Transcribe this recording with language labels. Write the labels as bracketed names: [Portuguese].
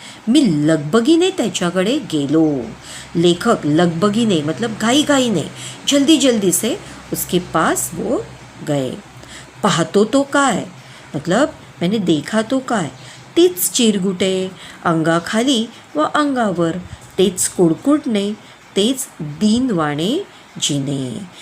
[Marathi] मी लगबगीने त्याच्याकडे गेलो. [Hindi] लेखक लगबगीने मतलब घाई घाईने, जल्दी जल्दी से उसके पास वो गए. [Marathi] पाहतो तो काय, [Hindi] मतलब मैंने देखा तो काय, [Marathi] तीच चिरगुटे अंगाखाली व अंगावर, तेच कुडकुडणे, तेच दीनवाणे जीने.